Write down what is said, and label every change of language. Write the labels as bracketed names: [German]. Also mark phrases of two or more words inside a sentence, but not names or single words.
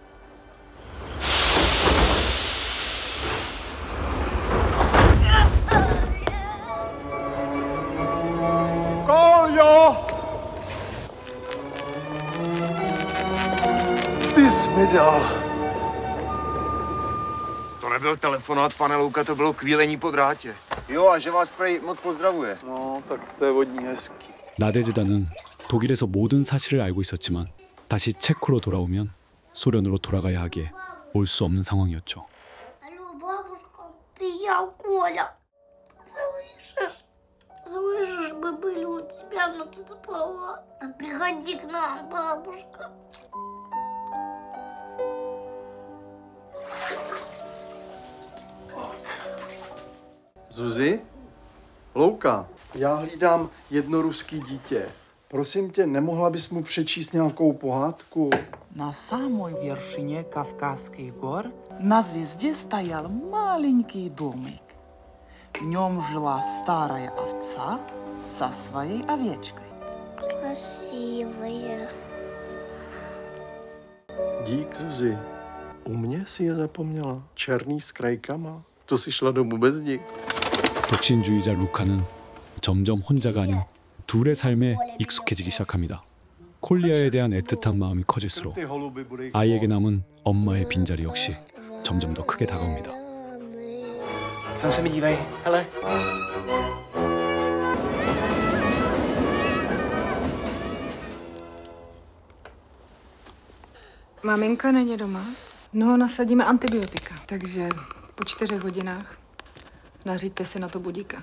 [Czech] Kolio! Ty jsi mi dal. To nebyl telefonát, pane Louka, to bylo kvílení po drátě. Jo, a že vás prej moc pozdravuje. No, tak to je od ní hezký. [Korean] 나데즈다는 독일에서 모든 사실을 알고 있었지만 다시 체코로 돌아오면 소련으로 돌아가야 하기에 올 수 없는 상황이었죠. [Russian] Алло, бабушка, ты я, Коля. Слышишь? Слышишь, мы были у тебя, но ты спала. Приходи к нам, бабушка. [Czech] Zuzi? Louka, já hlídám jedno ruský dítě. Prosím tě, nemohla bys mu přečíst nějakou pohádku? [Russian] На самой вершине Кавказских гор на звезде стоял маленький домик. В нем жила старая овца со своей овечкой. Красивая. [Czech] Dík, Zuzi. U mě si je zapomněla. Černý s krajkama. To si šla domů bez nich. [Korean] 독신주의자 루카는 점점 혼자가 아닌 둘의 삶에 익숙해지기 시작합니다. 콜리아에 대한 애틋한 마음이 커질수록 아이에게 남은 엄마의 빈자리 역시 점점 더 크게 다가옵니다. [Czech] Sem se mi dívej, hele. Maminka není doma. No, nasadíme antibiotika, takže po 4 hodinách nařiďte si na to budíka.